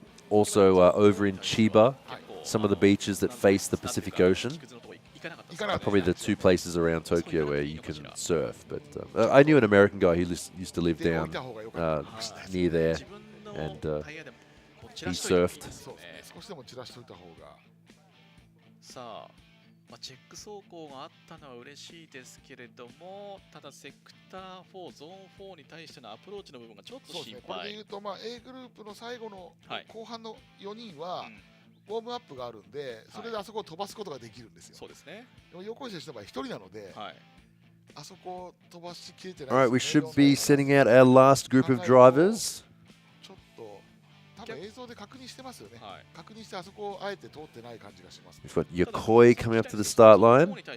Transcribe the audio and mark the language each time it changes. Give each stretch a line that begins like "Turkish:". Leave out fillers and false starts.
English: Also over in Chiba, some of the beaches that face the Pacific Ocean. Probably the two places around Tokyo where you can surf. But I knew an American guy who used to live down near there, and he surfed.
Japanese: さあ、チェック走行があったのは嬉しいですけれども、ただセクター4、ゾーン4に対してのアプローチの部分がちょっと心配。これでいうと、A グループの最後の後半の4人は、ウォームアップがあるんで、それであそこを飛ばすことができるんですよ。そうですね。でも横井選手の場合1人なので、あそこを飛ばしきれてない。
English: All right, we should be sending out our last group of drivers.
Japanese: ちょっと多分映像で確認してますよね。確認してあそこをあえて通ってない感じがします。
English: We've got Yokoi coming up to the start line.